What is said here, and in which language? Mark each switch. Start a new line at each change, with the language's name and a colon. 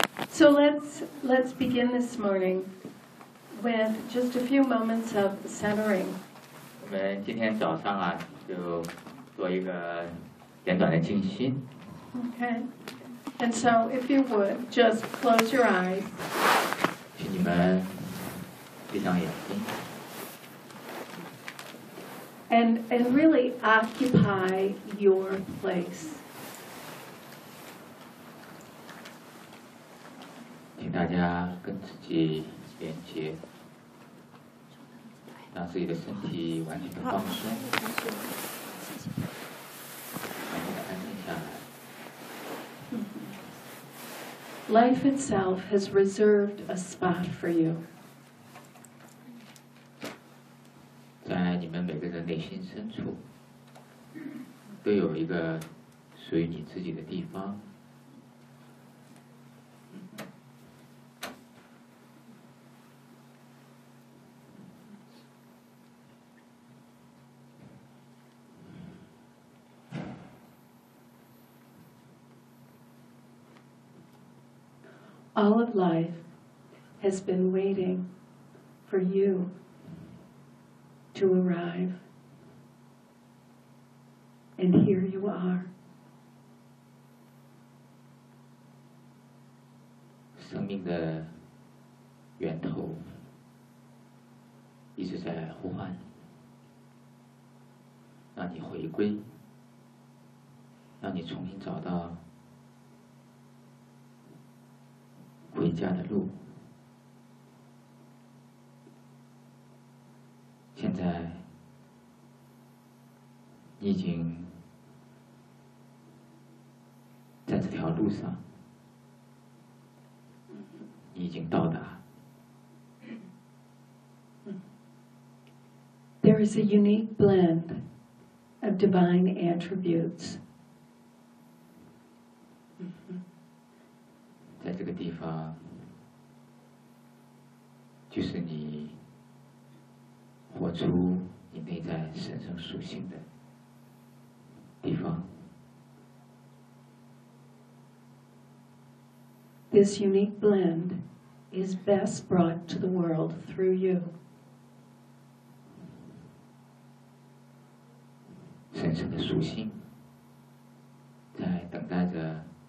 English: So let's begin this morning with just a few moments of centering.
Chinese: 我们今天早上啊，就做一个简短的静心。
English: Okay. And so, if you would, just close your eyes.
Chinese: 请你们闭上眼睛。
English: And really occupy your place.
Chinese: 请大家跟自己连接，让自己的身体完全的放松，完全的安静下来。
English: Life itself has reserved a spot for you.
Chinese: 在你们每个人内心深处，都有一个属于你自己的地方。
English: All of life has been waiting for you to arrive, and here you are.
Chinese: 生命的源头一直在呼唤，让你回归，让你重新找到回家的路。现在你已经在这条路上，你已经到达。
English: There is a unique blend of divine attributes.
Chinese: 在这个地方，就是你活出你内在神圣属性的地方。
English: This unique blend is best brought to the world through you.
Chinese: 神圣的属性在等待着。